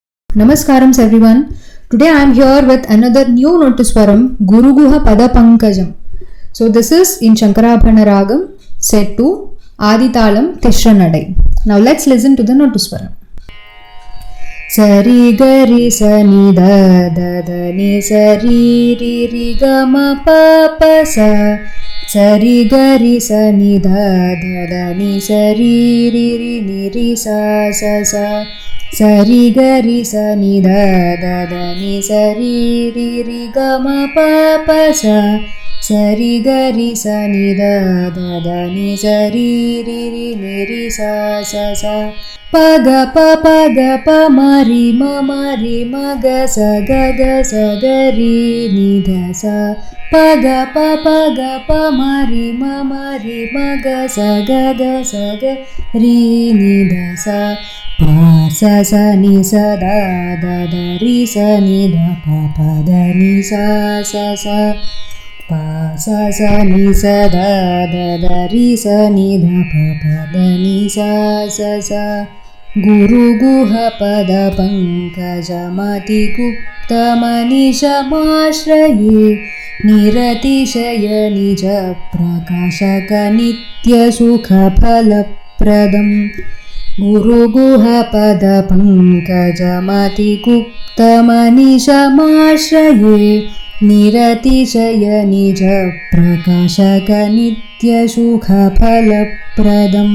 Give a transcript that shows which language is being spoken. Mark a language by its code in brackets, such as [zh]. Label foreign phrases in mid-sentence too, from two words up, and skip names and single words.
[en] Namaskaram everyone. Today I am here with another new Notuswaram, Guruguha Pada Pankajam. So this is in Shankarabhana Ragam, set to Aditalam Tishranadai. Now let's listen to the Notuswaram. Sari gari sani da da da ni sari ri ri ga ma pa pa sa. Sari gari sani da da da ni sari ri ri ni ri sa sa sa. Sari gari sani da da da ni sari ri ri ga ma pa pa sa. Sari gari sani da da da ni sari ri ri ni ri sa sa sa. Pa ga pa ma ri ma ga sa ga ri ni da sa. Pa ga pa ma ri ma ga sa ga ri ni da sa. Pa sa sa ni sa da da da ri sa ni da pa da ni sa sa sa. Pa sa sa ni sa da da da ri sa ni da pa da ni sa sa sa. [sa] गुरु गुह पद पङ्कजमति गुप्त मनिशमाश्रये निरतिशय निज प्रकाशक नित्य सुख फलप्रदम्. गुरु गुह पद पङ्कजमति गुप्त मनिशमाश्रये निरतिशय निज प्रकाशक नित्य सुख फलप्रदम्.